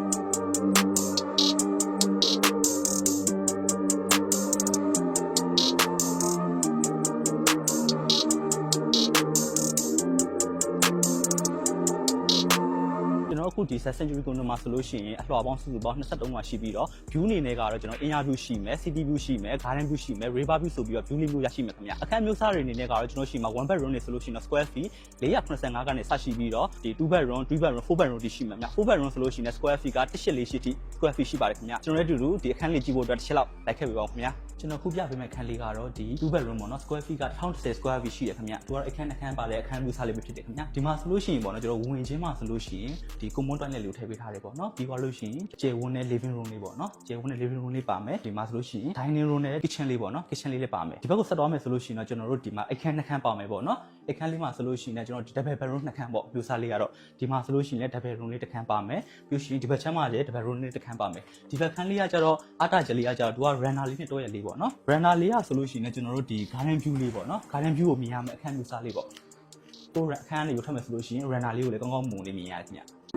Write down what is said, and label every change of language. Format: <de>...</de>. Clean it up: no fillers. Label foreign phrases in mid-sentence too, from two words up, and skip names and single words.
<my>အခုဒီ Dust Century ကုန်းမှာဆိုလို့ရှိရင်အလှော်ပေါင်းစုစုပေါင်း23မှာရှိပြီးတော့ view အနေနဲ့ကတော့ကျွန်တော်</my> <en>air view</en> <my>ရှိမယ်</my> <en>city view</en> <my>ရှိမယ်</my> <en>garden view</en> <my>ရှိမယ်</my> <en>river view</en> <my>ဆိုပြီးတော့ view လေးမျိုးရရှိမယ်ခင်ဗျာအခန်းမျိုးစားတွေအနေနဲ့ကတော့ကျွန်တော်ရှိမှာ</my> <en>one bedroom</en> <my>နေဆိုလို့ရှိရင်တော့</my> <en>square feet</en> <my>485ကနေစရှိပြီးတော့ဒီ</my> <en>two bedroom 3 bedroom 4 bedroom</en> <my>တိရှိမှာဗျာ</my> <en>4 bedroom</en> <my>ဆိုလို့ရှိရင်</my> <en>square feet</en> <my>က1.4 ရှိ</my> <en>square feet</en> <my>ရှိပါတယ်ခင်ဗျာကျွန်တော်တို့ဒီအခန်းလေးကြည့်ဖို့အတွက်တစ်ချက်လောက်လိုက်ခဲ့ပြပါဦးခင်ဗျာကျွန်တော်ခုပြပေးမယ့်အခန်းလေးကတော့ဒီ</my> <en>two bedroom</en> <my>ပေါ့နော်</my> <en>square feet</en> <my>က1010</my> <en>square feet</en> <my>ရှိတယ်ခင်ဗျာသူကတော့အခ န်းပါလေအခန်းမျိုးစားလေးပဲဖြစ်တယ်ခင်ဗျာဒီမှာဆိုလို့ရှိရင်ပေါ့နော်ကျွန်တော်ဝင်ချင်းမှာဆိုလို့ရှိရင်ဒီ</my> <en>common toilet</en> <my>လေးကိုထည့်ပေးထားတယ်ပေါ့နော်ပြီးသွားလို့ရှိရင်ကျယ်ဝန်းတဲ့</my> <en>living room</en> <my>လေးပေါ့နော်ကျယ် ဝန်းတဲ့</my> <en>living room</en> <my>လေးပါမယ်ဒီမှာဆိုလို့ရှိရင်</my> <en>dining room</en> <my>နဲ့ kitchen လေးပေါ့နော် kitchen လေးလည်းပါမယ်ဒီဘက်ကိုဆက်သွားမယ်ဆိုလို့ရှိရင်တော့ကျွန်တော်တို့ဒီမှာအခန်းနှစ်ခန်းပါမယ်ပေါ့နော်အခန်းလေးမှာဆိုလို့ရှိရင်ကျွန်တော်ဒီ</my> <en>double bedroom</en> <my>နှစ်ခန်းပေါ့မျိုးစားလေးကတော့ဒီမှာဆိုလို့ရှိရင်လည်း</my> <en>double room</en> <my>လေးတစ်ခန်းပါမယ်ပြီးရှင်ဒီဘက်ချမ်းမှာလည်း</my> <en>double room</en> <my>လေးတစ်ခန်းပါမယ်ဒီဘက်ခန်းလေးကကျတော့အတားကျလေးကကျတော့သူက runner လေးနဲ့တွဲရလေးပေါ့နော် runner လေးကဆိုလို့ရှိရင်ကျွန်တော်တို့ဒီ</my> <en>garden view</en> <my>လေးပေါ့နော်</my> <en>garden view</en> <my>ကိုမြင်ရမယ်အခန်းမျိုးစားလေးပေါ့ကိုအခန်းလေးကိုထပ်မယ်ဆိုလို့ရှိရင် runner လေးကိုလည်းကောင်းကောင်းမွန်လေးမြင်ရတယ်ခင်ဗျ</my>